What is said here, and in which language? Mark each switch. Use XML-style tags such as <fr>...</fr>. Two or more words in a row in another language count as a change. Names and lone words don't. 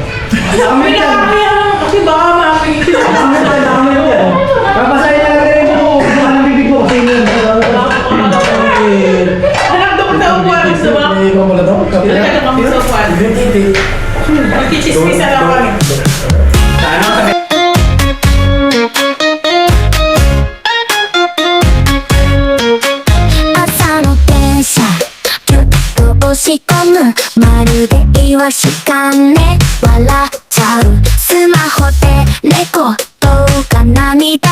<tl>Kasi baka mapigil. Babasahin na lang rin ko. Ano bibig mo kasi yun? Anak doon sa upuan. Gusto mo? Ikaw pala daw? Ilagay na kami sa upuan. Magkichismis na lang kami.</tl> <ja>朝の電車ぎゅっと押し込むまるでイワシかね笑っちゃうスマホでレコ動画涙</ja>